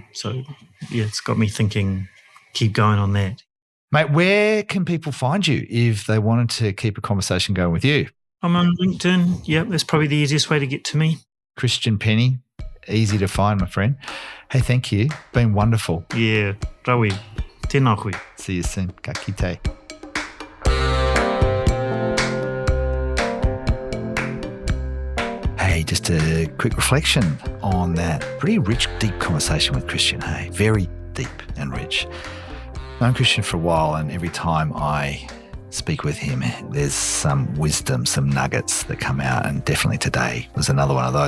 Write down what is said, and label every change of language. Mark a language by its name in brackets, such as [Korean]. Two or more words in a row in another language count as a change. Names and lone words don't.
[English] So, it's got me thinking, keep going on that. Mate, where can people find you if they wanted to keep a conversation going with you? I'm on LinkedIn. Yeah, that's probably the easiest way to get to me. Christian Penny, easy to find, my friend. Hey, thank you. Been wonderful. Yeah, [Māori] rawi. Tēnā koe. [English] See you soon. [Māori] Ka kite. [English] Hey, just a quick reflection on that pretty rich, deep conversation with Christian. Hey, very deep and rich. I've known Christian for a while, and every time I speak with him, there's some wisdom, some nuggets that come out, and definitely today was another one of those.